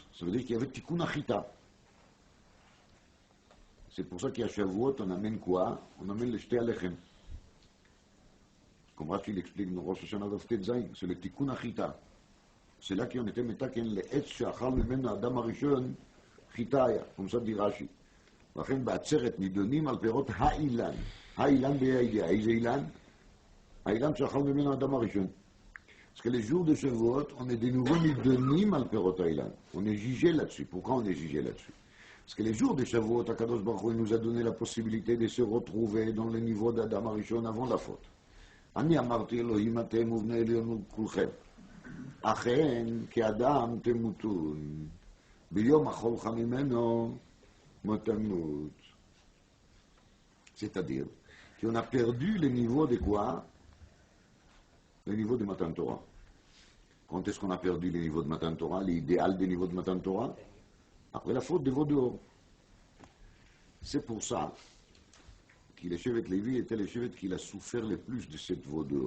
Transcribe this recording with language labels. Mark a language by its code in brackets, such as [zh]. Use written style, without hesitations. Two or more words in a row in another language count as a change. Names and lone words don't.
[fr] Ça veut dire qu'il y avait [he] תיקון החיטה. [fr] C'est pour ça qu'à Shavuot, on amène quoi? On amène le [he] שתי הלחם. [fr] Comme Rashi l'explique dans Rosh Hashanah [he] דף ט״ז, [fr] c'est le [he] תיקון החיטה. [fr] C'est là qu'on était metaken le [he] עץ שאכל ממנו אדם הראשון חיטה, [fr] comme ça dit Rashi. [he] לכן בעצרת נידונים על פירות האילן. האילן בידיעה. איזה אילן? האילן שאכל ממנו האדם הראשון. [fr] Parce que les jours de Shavuot, on est de nouveau [he] נידונים על פירות האילן. [fr] On est jugé là-dessus. Pourquoi on est jugé là-dessus? Parce que les jours de Shavuot, [he] הקדוש ברוך הוא [fr] nous a donné la possibilité de se retrouver dans le niveau d' [he] אדם הראשון [fr] avant la faute. [he] אני אמרתי אלוהים אתם ובני עליונות כולכם. אכן כאדם תמותון. ביום אכולך ממנו מותנות. [fr] C'est-à-dire qu'on a perdu le niveau de quoi? Le niveau de [he] מתן תורה. [fr] Quand est-ce qu'on a perdu le niveau de [he] מתן תורה, [fr] l'idéal des niveaux de [he] מתן תורה? [fr] Après la faute de Vaudor. C'est pour ça que les Shevet Lévi étaient les Shevet qui a souffert le plus de cette Vaudor.